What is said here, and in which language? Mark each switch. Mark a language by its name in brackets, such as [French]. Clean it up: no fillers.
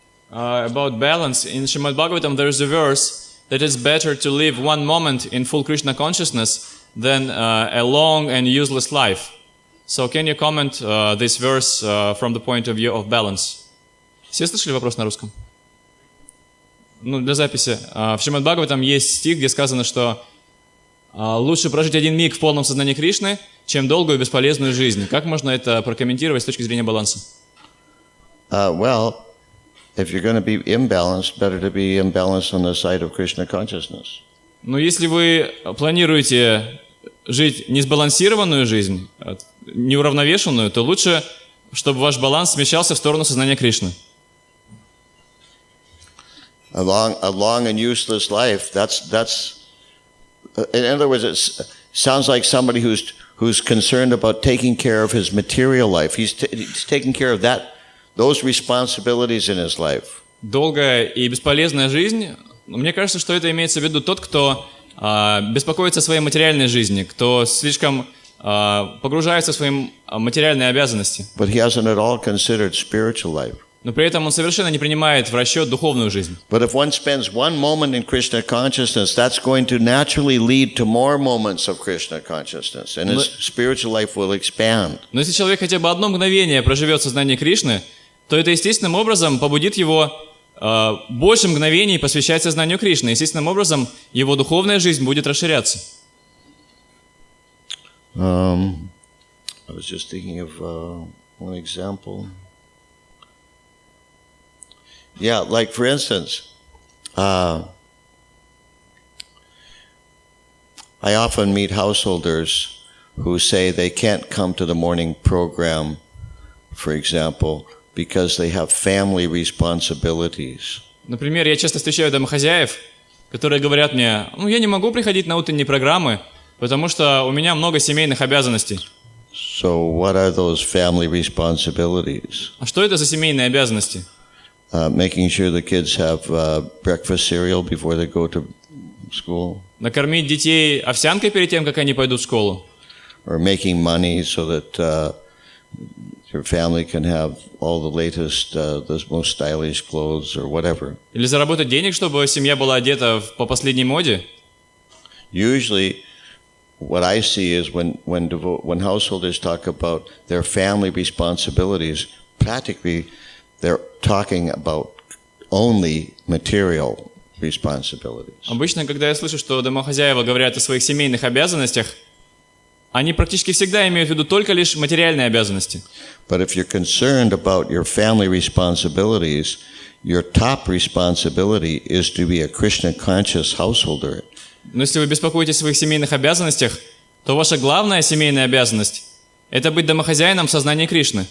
[English] About balance, in Srimad Bhagavatam there is a verse that it's better to live one moment in full Krishna consciousness than a long and useless life. So can you comment this verse from the point of view of balance? [Russian] Все слышали вопрос на русском? Ну, для записи. В Шримад Бхагаватам есть стих, где сказано, что лучше прожить один миг в полном сознании Кришны, чем долгую и бесполезную жизнь. Как можно это прокомментировать с точки зрения баланса? [English] Well, if you're going to be imbalanced, better to be imbalanced on the side of Krishna consciousness. [Russian] Но если вы планируете жить несбалансированную жизнь, неуравновешенную, то лучше, чтобы ваш баланс смещался в сторону сознания Кришны. [English] A long and useless life, that's in other words, it sounds like somebody who's concerned about taking care of his material life. He's taking care of those responsibilities in his life. [Russian] Долгая и бесполезная жизнь, мне кажется, что это имеется в виду тот, кто беспокоится о своей материальной жизни, кто слишком погружается в свои материальные обязанности. [English] But he hasn't at all considered spiritual life. [Russian] Но при этом он совершенно не принимает в расчет духовную жизнь. [English] But if one spends one moment in Krishna consciousness, that's going to naturally lead to more moments of Krishna consciousness, and his spiritual life will expand. [Russian] Но если человек хотя бы одно мгновение проживет в сознании Кришны, то это естественным образом побудит его больше мгновений посвящать сознанию Кришны. Естественным образом его духовная жизнь будет расширяться. [English] I was just thinking of one example. Yeah, like for instance, I often meet householders who say they can't come to the morning program, for example, because they have family responsibilities. [Russian] Например, я часто встречаю домохозяев, которые говорят мне: ну, я не могу приходить на утренние программы, потому что у меня много семейных обязанностей. [English] So what are those family responsibilities? [Russian] А что это за семейные обязанности? [English] Making sure the kids have breakfast cereal before they go to school. [Russian] Накормить детей овсянкой перед тем, как они пойдут в школу. [English] Or making money so that your family can have all the latest, the most stylish clothes or whatever. [Russian] Или заработать денег, чтобы семья была одета по последней моде. [English] Usually, what I see is when householders talk about their family responsibilities, practically they're talking about only material responsibilities. [Russian] Обычно, когда я слышу, что домохозяева говорят о своих семейных обязанностях, они практически всегда имеют в виду только лишь материальные обязанности. [English] But if you're concerned about your family responsibilities, your top responsibility is to be a Krishna conscious householder. [Russian] Но если вы беспокоитесь о своих семейных обязанностях, то ваша главная семейная обязанность – это быть домохозяином в сознании Кришны.